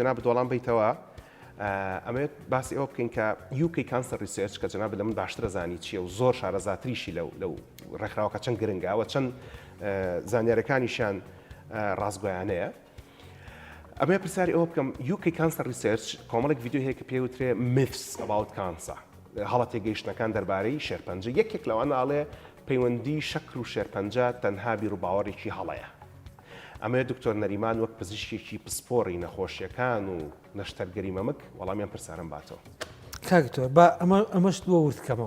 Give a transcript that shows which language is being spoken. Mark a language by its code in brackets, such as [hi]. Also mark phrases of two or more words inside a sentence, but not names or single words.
[ckb] جەناب دۆڵان بیتەوە ئەمەوێت باسی ئەوە بکەین کە UK Cancer Research کە جەناب لە من باشترە زانی چییە و زۆر شارەزاتریشی لەو ڕێکخراوەکە چەند گرنگاوە چەند زانیاریەکانیشیان ڕاستگۆیانەیە ئەمێ پرسیاری ئەوە بکەم UK Cancer Research کۆمەڵێک ڤیدیۆ هەیە کە پێوترێ [en] myths about cancer [ckb] هەڵە تێگەیشتنەکان دەربارەی شێرپەنجە یەکێک لەوانە ئاڵێ پەیوەندی شەکر و شێرپەنجە تەنها بیرروباوەڕێکی هەڵەیە ئەمێ دکتۆر نەریمان وەک پزیشکێکی پسپۆڕی نەخۆشیەکان و نەشتەرگەری مەمک وەڵامیان پرسیارم باتەوە کاکتۆر با ئەمەش دووە ورتکەمەوە